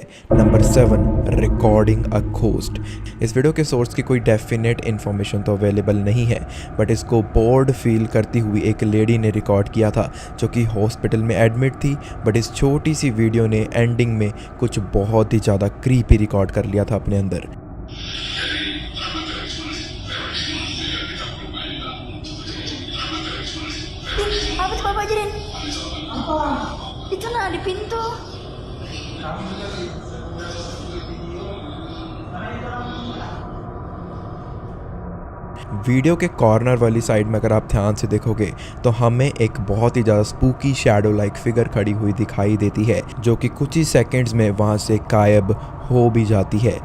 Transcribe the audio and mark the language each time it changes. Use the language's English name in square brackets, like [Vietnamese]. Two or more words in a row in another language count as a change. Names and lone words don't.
[Hindi] नंबर 7, रिकॉर्डिंग अ घोस्ट। इस वीडियो के सोर्स की कोई [English] definite information [Hindi] तो अवेलेबल नहीं है, बट इसको [English] bored feel [Hindi] करती हुई एक लेडी ने रिकॉर्ड किया था जो कि हॉस्पिटल में एडमिट थी। बट इस छोटी सी वीडियो ने एंडिंग में कुछ बहुत ही ज़्यादा क्रीपी रिकॉर्ड कर लिया था अपने अंदर। [Indonesian] Apa tuh Bapak ajarin? Apa? Itu nah di pintu. [Hindi] वीडियो के कॉर्नर वाली साइड में अगर आप ध्यान से देखोगे तो हमें एक बहुत ही ज़्यादा [English] spooky shadow like figure [Hindi] खड़ी हुई दिखाई देती है, जो कि कुछ ही सेकंड्स में वहाँ से गायब हो भी जाती है।